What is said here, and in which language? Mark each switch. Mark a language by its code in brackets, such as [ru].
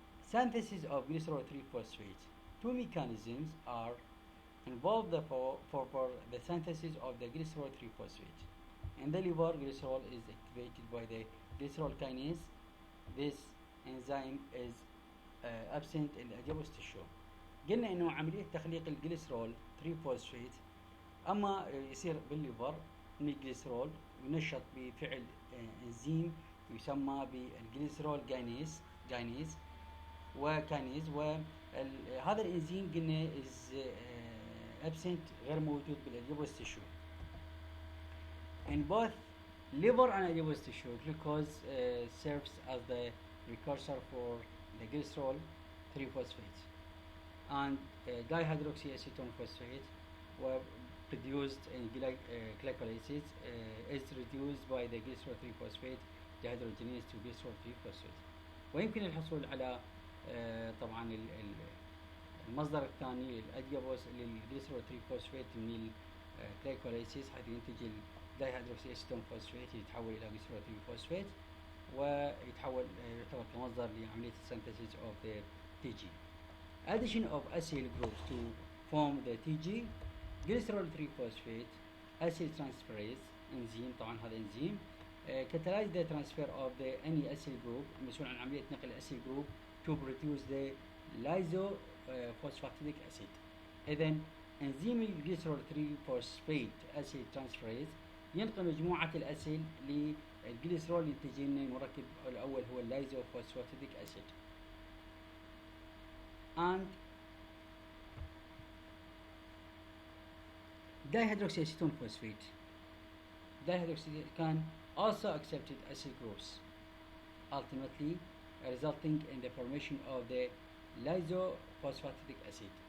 [en] Synthesis of glycerol 3-phosphate. Two mechanisms are involved for the synthesis of the glycerol 3-phosphate. In the liver, glycerol is activated by the glycerol kinase. This enzyme is absent in the adipose tissue. [ar] قلنا انه عمليه تخليق الجليسرول 3 فوسفيت اما يصير بالليفر من الجليسرول ينشط بفعل انزيم يسمى بالجليسرول جاينيز وهذا الانزيم قلنا [en] is absent [ar] غير موجود بالاديبوس tissue. [en] In both liver and adipose tissue, glucose serves as the precursor for the glycerol 3 phosphate. And dihydroxyacetone phosphate were produced in glycolysis is reduced by the glycerol 3 phosphate dehydrogenase to glycerol 3 phosphate. [ar] ويمكن الحصول على طبعا المصدر الثاني للاديبوس للجليسرول 3 فوسفيت من الجلايكوليسيس حيث ينتج الدايهيدروكسياسيتون فوسفيت يتحول الى جليسرول 3 فوسفيت ويتحول يعتبر كمصدر لعمليه السنتيسيس of the TG. [en] Addition of acyl groups to form the TG glycerol 3 phosphate acyl transferase enzyme [ar] طبعا هذا انزيم [en] catalyze the transfer of the any acyl group [ar] مسؤول عن عمليه نقل [en] acyl group to produce the lysophosphatidic acid. [ar] إذن انزيم الجليسرول 3 phosphate acyl transferase ينقل مجموعة الأسيل للجليسرول ينتج لنا المركب الأول هو lysophosphatidic acid. [en] And dihydroxyacetone phosphate can also accepted acyl groups, ultimately resulting in the formation of the lysophosphatidic acid.